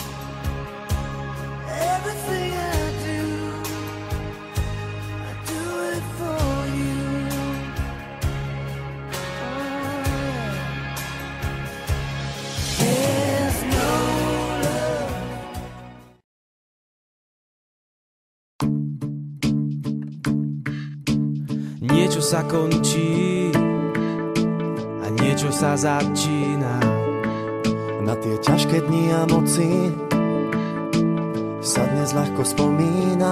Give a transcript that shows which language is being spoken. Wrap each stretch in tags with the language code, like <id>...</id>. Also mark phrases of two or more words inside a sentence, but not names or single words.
<en>Everything I do it for you. There's no love.</en> <sk>Niečo sa končí a niečo sa začína. Na tie ťažké dni a noci sa dnes ľahko spomína.</sk>